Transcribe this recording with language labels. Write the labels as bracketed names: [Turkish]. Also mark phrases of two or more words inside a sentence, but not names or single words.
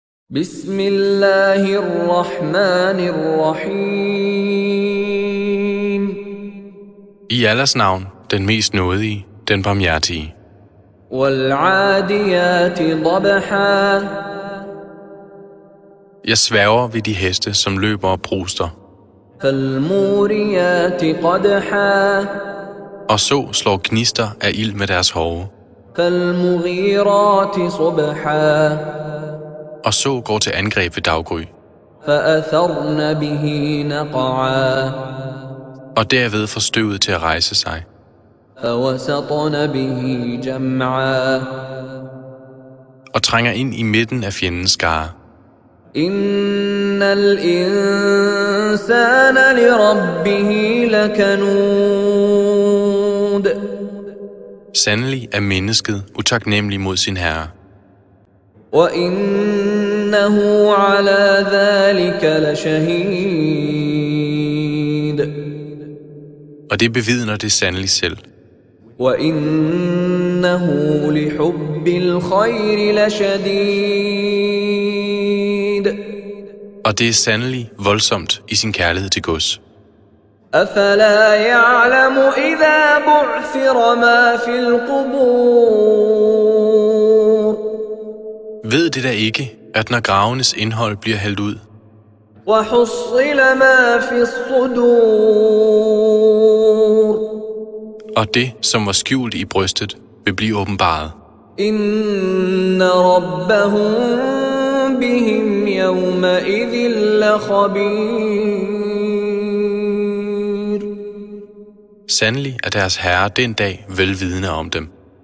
[Arabic] بسم الله الرحمن الرحيم. [Danish] I Allahs navn, den mest nådige, den barmhjertige. [Arabic] والعاديات ضبحا. [Danish] Jeg sværger ved de heste, som løber og pruster, [Arabic] فالموريات قدحا. [Danish] og så slår gnister af ild med deres hove, [Arabic] فالمغيرات صبحا. [Danish] og så går til angreb ved daggry, [Arabic] فأثرن به نقعا. [Danish] og derved får støvet til at rejse sig, [Arabic] فوسطن به جمعا. [Danish] og trænger ind i midten af fjendens skare. [Arabic] إن الإنسان لربه لكنود. [Danish] Sandelig er mennesket utaknemmelig mod sin herre, [Arabic] وإنه على ذلك لشهيد. [Danish] og det bevidner det sandelig selv. [Arabic] وإنه لحب الخير لشديد. [Danish] Og det er sandelig voldsomt i sin kærlighed til gods. [Arabic] أفلا يعلم إذا بعثر ما في القبور. [Danish] Ved det da ikke, at når gravenes indhold bliver hældt ud, [Arabic] وحصل ما في الصدور. [Danish] og det, som var skjult i brystet, vil blive åbenbaret, [Arabic] إن ربهم بهم يومئذ لخبير. [Danish] sandelig er deres herre den dag velvidende om dem.